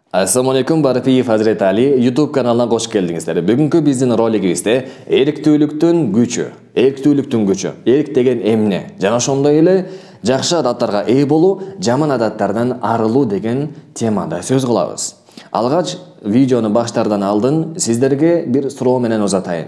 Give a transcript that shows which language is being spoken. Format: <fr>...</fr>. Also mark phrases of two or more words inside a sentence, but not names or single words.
<ar>السلام عليكم,</ar> <ky>Барпиев Хазрет Али YouTube каналына кош келдиңиздер. Бүгүнкү биздин ролигибизде эриктүүлүктүн күчү, эрик деген эмне жана ошондой эле жакшы адаттарга ээ болуу, жаман адаттардан арылуу деген темада сөз кылабыз. Алгач видеону баштардан алдын сиздерге бир суроо менен узатайын.</ky>